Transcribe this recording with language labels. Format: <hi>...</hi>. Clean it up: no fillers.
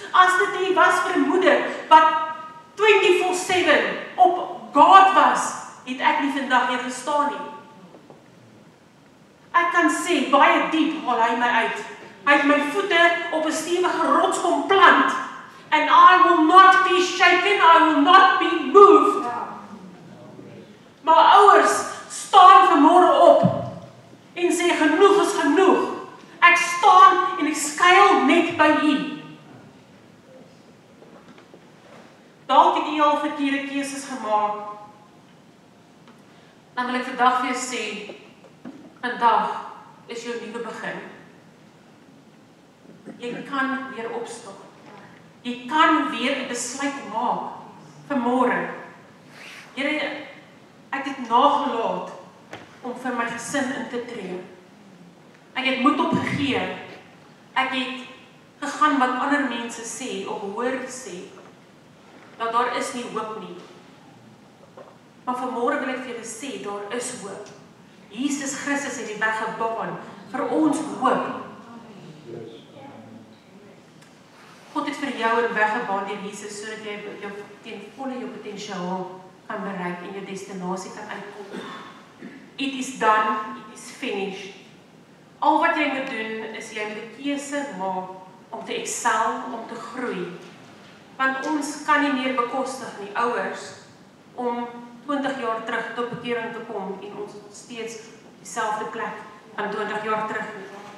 <af>As dit nie was vir 'n moeder wat 24/7 op God was, het ek nie vandag hier gestaan nie. Ek kan sê, baie diep haal hy my uit. Hy het my voete op 'n stewige rots kom plant.</af> <en>And I will not be shaken, I will not be moved.</en> <af>Maar ouers, staan vanmôre op en sê, genoeg is genoeg. Ek staan en ek skuil net by u. Dalk het u al verkeerde keuses gemaak. Dan wil ek vandag vir jou sê, vandag is jou nuwe begin. Jy kan weer opstaan. Jy kan weer 'n besluit maak vanmôre. Here, ek het nagelaat om vir my gesin in te tree. Ek het moed opgegee. Ek het gegaan wat ander mense sê of hoor sê, dat daar is nie hoop nie. Maar vanmôre wil ek vir julle sê, daar is hoop. Jesus Christus het die weg gebaan vir ons hoop. God het vir jou 'n weg gebaan deur Jesus, sodat jy ten volle jou potensiaal kan bereik en jou destinasie kan uitkom.</af> <en>It is done, it is finished.</en> <af>Al wat jy moet doen, is jy moet 'n keuse maak om te excel, om te groei. Want ons kan nie meer bekostig nie, ouers, om 20 jaar terug tot bekering te kom en ons steeds op dieselfde plek van 20 jaar terug nie.</af>